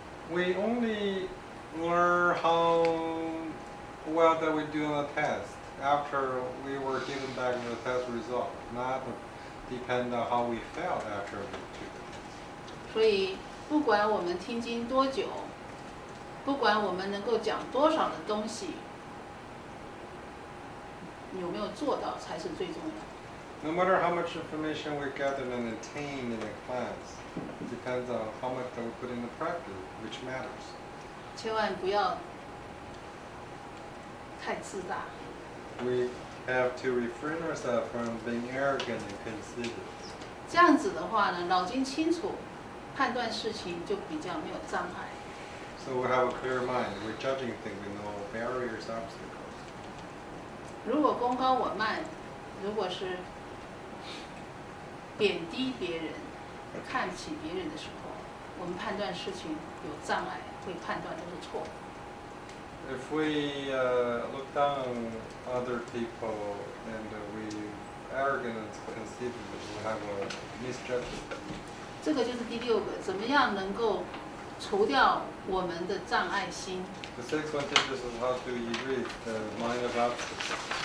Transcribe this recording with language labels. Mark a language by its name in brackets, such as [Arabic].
[English] We only learn how well that we do on the test after we were given back the test result, not depend on how we felt after we took the test. [Chinese] 所以不管我们听经多久，不管我们能够讲多少的东西，有没有做到才是最重要的。 [English] No matter how much information we gathered and attained in a class, it depends on how much that we put into practice, which matters. [Chinese] 千万不要太自大。 [English] We have to refrain ourselves from being arrogant and conceited. [Chinese] 这样子的话呢，脑筋清楚，判断事情就比较没有障碍。 [English] So we have a clear mind. We're judging things with no barriers, obstacles. [Chinese] 如果功高我慢，如果是贬低别人、看不起别人的时候，我们判断事情有障碍，会判断都是错的。 [English] If we look down on other people and we arrogant and conceited, we have a misjudgment. [Chinese] 这个就是第六个，怎么样能够除掉我们的障碍心？ [English] The sixth one teaches us how to erase the mind of obstacles.